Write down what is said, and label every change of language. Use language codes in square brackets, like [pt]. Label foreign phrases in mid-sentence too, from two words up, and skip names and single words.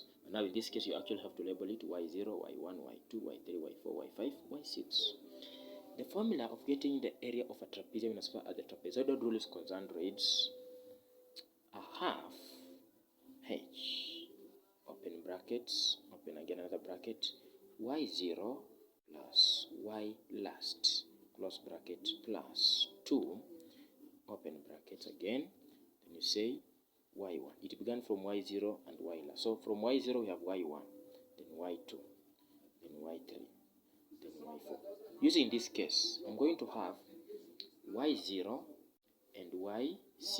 [en] Now in this case, you actually have to label it y0, y1, y2, y3, y4, y5, y6. The formula of getting the area of a trapezium as far as the trapezoidal rule is concerned reads a half h, open brackets, open again another bracket, y0 plus y last, close bracket, plus 2, open brackets again, then you say y1. It began from y0 and y last. So from y0 we have y1, then y2, then y3, then y4. Using this case, I'm going to have y0 and y6.